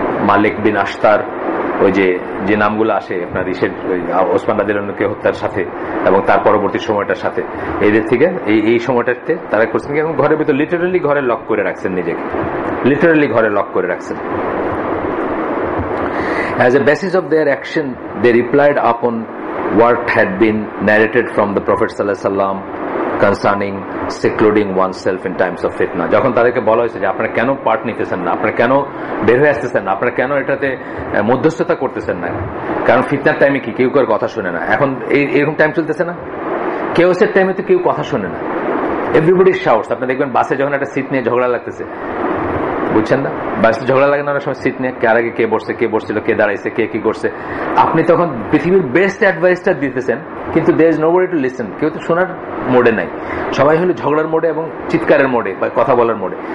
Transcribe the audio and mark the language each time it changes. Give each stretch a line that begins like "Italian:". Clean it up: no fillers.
Bangla: মালিক বিন আশতার, ওই যে নামগুলো আসে আপনার ইসের ওসমান রাদিয়াল্লাহু আনহুকে হত্যার সাথে এবং তার পরবর্তী সময়টার সাথে, এদের থেকে এই সময়টাতে তারা করছেন কি, এবং ঘরের ভিতর লিটারালি ঘরে লক করে রাখছেন নিজেকে, লিটারালি ঘরে লক করে রাখছেন।
English: As a basis of their action, they replied upon what had been narrated from the Prophet sallallahu alaihi wasallam concerning secluding oneself in times of fitna.
Bangla: যখন তাদেরকে বলা হয়েছে যে আপনারা কেন পার্ট নিতেছেন না, আপনারা কেন বের হয়ে আসতেছেন না, আপনারা কেন এটাতে মধ্যস্থতা করতেছেন না, কারণ ফিতনার টাইমে কি কেউ কারো কথা শুনে না। এখন এরকম টাইম চলতেছে না, কেওসের টাইমে তো কেউ কথা শুনে না,
English: Everybody shouts.
Bangla: আপনি দেখবেন বাসে যখন একটা সিট নিয়ে ঝগড়া লাগতেছে, বুঝছেন না, বাসে ঝগড়া লাগে না অনেক সময় সিট নিয়ে, কার আগে কে বসছে, কে বসছিল, কে দাঁড়াইছে, কে কি করছে, আপনি তখন পৃথিবীর বেস্ট অ্যাডভাইসটা দিতেছেন, কিন্তু
English: there is nobody to listen,
Bangla: কেউ তো শোনার মোডে নাই, সবাই হলো ঝগড়ার মোডে এবং চিৎকারের মোডে বা কথা বলার মোডে।